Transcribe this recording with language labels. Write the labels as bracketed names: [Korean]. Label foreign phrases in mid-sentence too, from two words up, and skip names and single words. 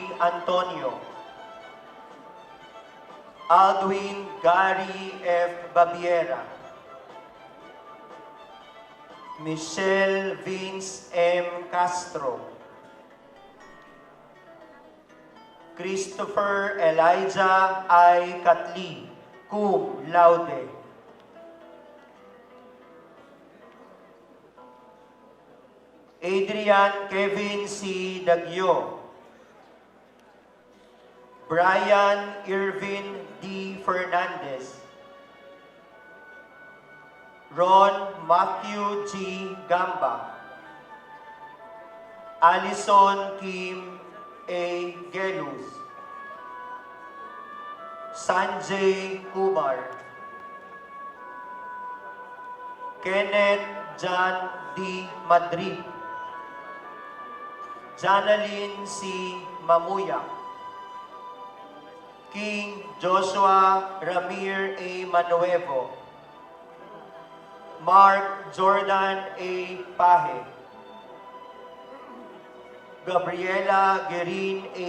[English] Antonio. Aldwin Gary F. Babiera. Michelle Vince M. Castro. Christopher Elijah I. Catli, [Latin] cum laude. [English] Adrian Kevin C. Dagyo. Brian Irvin D. Fernandez. Ron Matthew G. Gamba. Allison Kim A. Gelus. Sanjay Kumar. Kenneth John D. Madrid. Janalyn C. Mamuya. King Joshua Ramir A. Manuevo. Mark Jordan A. Pahe. Gabriela Guerin A.